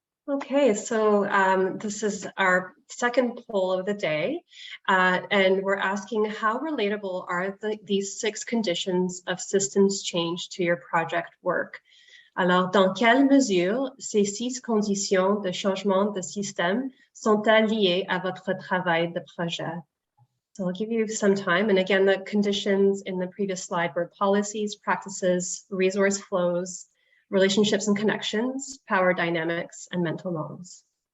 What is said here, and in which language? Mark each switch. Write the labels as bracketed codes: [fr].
[en] Okay, so this is our second poll of the day, and we're asking how relatable are these 6 conditions of systems change to your project work? [fr] Alors, dans quelle mesure ces 6 conditions de changement de système sont-elles liées à votre travail de projet? [en] So I'll give you some time. And again, the conditions in the previous slide were policies, practices, resource flows, relationships and connections, power dynamics, and mental models.